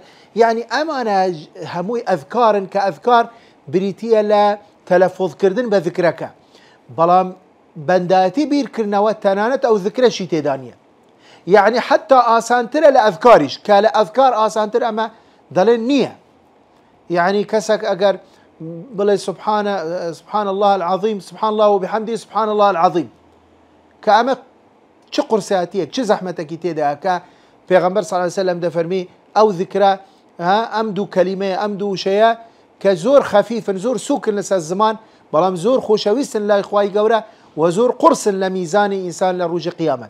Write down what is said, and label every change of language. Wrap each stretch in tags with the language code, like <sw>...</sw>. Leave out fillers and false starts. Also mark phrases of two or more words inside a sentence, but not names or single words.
<ckb>یعنی ئەمانە هەمووی ئەذکارن کە ئەذکار بریتیە لە تەلەفوظکردن بە ذکرەکە. بەڵام بەندایەتی بیرکردنەوە تەنانەت ئەو ذکرەشی تێدا نییە. یعنی حتا ئاسانترە لە ئەذکاریش، کە لە ئەذکار ئاسانتر ئەمە دەڵێن نییە. یعنی کەسێک ئەگەر بڵێ</ckb> <ar>سبحان الله العظیم، سبحان الله وبحمده سبحان الله العظیم،</ar> <ckb>کە ئەمە چ قورساتیەک چ زەحمەتێکی تێدا کە پێغەمبەر</ckb> <ar>صلی الله علیه وسلم</ar> <ckb>دەفەرمی ئەو ذکرە ئەم دوو کەلیمەیە، ئەم دوو شەیە کە زۆر خەفیفن، زۆر سووکن لەسەر زمان، بەڵام زۆر خۆشەویستن لای خوای گەورە و زۆر قورسن لە میزانی ئینسان لە ڕۆژی قیامەت.</ckb>